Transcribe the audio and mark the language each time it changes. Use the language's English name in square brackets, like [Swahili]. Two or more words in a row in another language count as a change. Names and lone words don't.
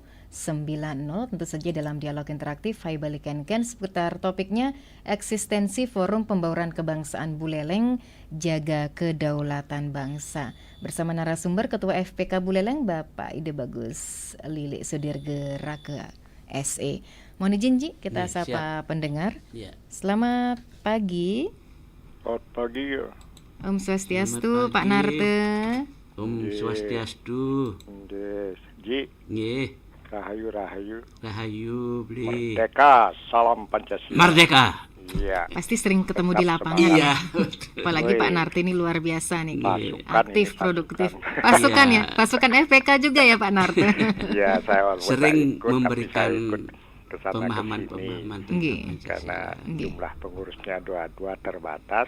[Indonesian] Tentu saja dalam dialog interaktif Hai Balik Ken seputar topiknya eksistensi Forum Pembauran Kebangsaan Buleleng, Jaga Kedaulatan Bangsa. Bersama narasumber Ketua FPK Buleleng Bapak Ide Bagus Lili Sudirgeraka SE. Mohon izin, Ji, kita sapa pendengar. Selamat pagi. Selamat pagi ya. Om Swastiastu, Pak Narte. Om Swastiastu. Ji. Nggih. Rahayu. Rahayu beli. Merdeka, salam Pancasila. Merdeka. Iya. Pasti sering ketemu di Tetap lapangan. semangat. Iya. Apalagi Woi. Pak Narti ini luar biasa nih. Pasukan Aktif, ini, produktif. pasukan. Pasukan Iya. ya, pasukan FPK juga ya Pak Narti. Iya, saya walaupun tak Sering ikut, tapi memberikan saya ikut kesana ke sini. pemahaman tentang Nggih. Karena Pancasila. Nggih. jumlah pengurusnya dua terbatas.